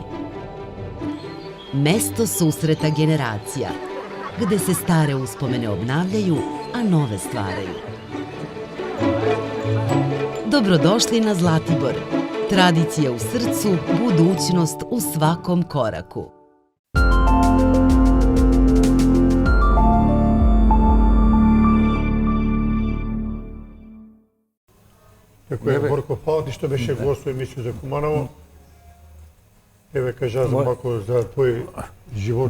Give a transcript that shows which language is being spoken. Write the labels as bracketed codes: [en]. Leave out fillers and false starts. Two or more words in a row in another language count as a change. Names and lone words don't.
[sr] Mesto susreta generacija, gde se stare uspomene obnavljaju, a nove stvaraju. Dobrodošli na Zlatibor. Tradicija u srcu, budućnost u svakom koraku. [mk] Како е Борко Палати, што беше гост во емисија за Куманово. Еве кажа за малку за твој живот.